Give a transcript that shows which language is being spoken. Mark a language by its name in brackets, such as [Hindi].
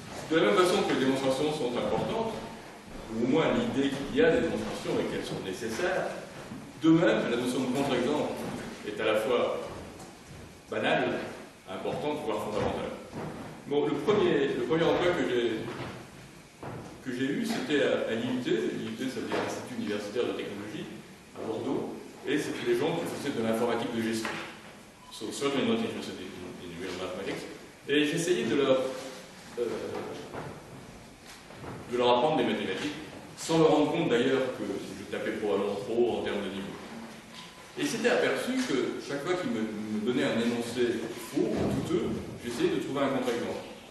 [French] De la même façon que les démonstrations sont importantes, ou au moins l'idée qu'il y a des démonstrations et qu'elles sont nécessaires, de même, la notion de contre-exemple est à la fois banale, importante, voire fondamentale. Bon, le premier emploi que j'ai eu, c'était à l'IUT. L'IUT, ça veut dire l'Institut universitaire de technologie, à Bordeaux, et c'était des gens qui faisaient de l'informatique de gestion. [English] So, certainly not interested in real mathematics. [French] Et j'essayais de leur apprendre des mathématiques, sans me rendre compte d'ailleurs que je tapais probablement trop en termes de niveau. Et il s'était aperçu que chaque fois qu'il me donnait un énoncé faux, douteux, j'essayais de trouver un contre-exemple.